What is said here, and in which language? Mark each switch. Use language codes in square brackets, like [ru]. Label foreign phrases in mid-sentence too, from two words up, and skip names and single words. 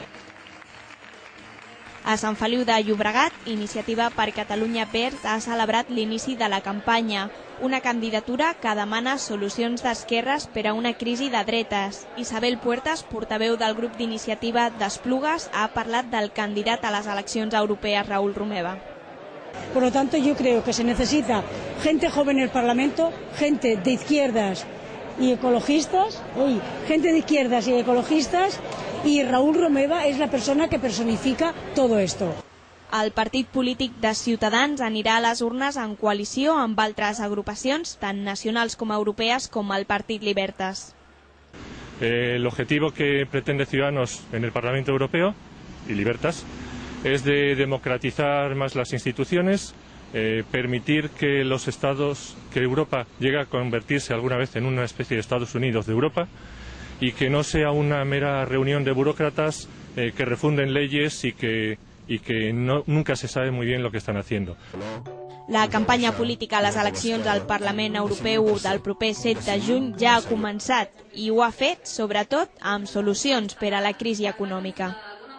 [ca] A Sant Feliu de Llobregat, Iniciativa per Catalunya Verds ha celebrat l'inici de la campanya, una candidatura que demana solucions d'esquerres per a una crisi de dretes. Isabel Puertas, portaveu del grup d'Iniciativa d'Esplugues, ha parlat del candidat a les eleccions europees, Raúl Romeva. [es] Por lo tanto, yo creo que se necesita gente joven en el Parlamento, gente de izquierdas y ecologistas, y Raúl Romeva és la persona que personifica todo esto. [ca] El partit polític de Ciutadans anirà a les urnes en coalició amb altres agrupacions, tant nacionals com europees, com el Partit Libertas. [es] El objetivo que pretende Ciudadanos en el Parlamento Europeo y Libertas es de democratizar más las instituciones, permitir que los estados, que Europa llegue a convertirse alguna vez en una especie de Estados Unidos de Europa y que no sea una mera reunión de burócratas que refunden leyes y que nunca se sabe muy bien lo que están haciendo. [ca] La campanya política a les eleccions al Parlament Europeu del proper 7 de juny ja ha començat i ho ha fet, sobretot, amb solucions per a la crisi econòmica.